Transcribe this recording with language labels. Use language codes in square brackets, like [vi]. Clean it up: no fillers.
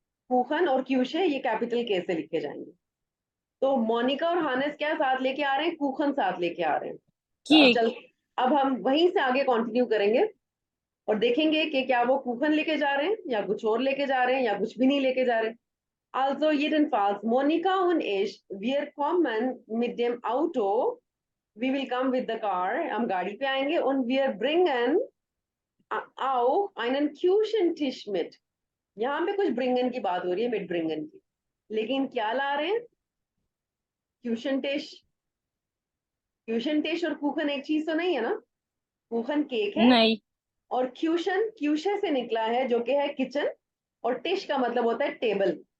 [hi] कुखन और क्यूशे ये कैपिटल के से लिखे जाएंगे। तो मोनिका और हानेस क्या साथ लेके आ रहे हैं? कुखन साथ लेके आ रहे हैं। तो अब केक। चल, अब हम वहीं से आगे कंटिन्यू करेंगे और देखेंगे कि क्या वो कुखन लेके जा रहे हैं या कुछ और लेके जा रहे हैं या कुछ भी नहीं लेके जा रहे। [de] Also jedenfalls, Monika und ich, wir kommen mit dem Auto, [en] we will come with the car, [hi] हम गाड़ी पे आएंगे, [de] und wir bringen auch einen Küchentisch mit। [hi] यहाँ पे कुछ bringen की बात हो रही है, mit bringen की, लेकिन क्या ला रहे हैं? [de] Küchentisch। [hi] Küchentisch और कुखन एक चीज तो नहीं है ना। कुखन केक है, नहीं। और क्यूशन क्यूशे से निकला है जो कि है किचन, और टिश का मतलब होता है टेबल।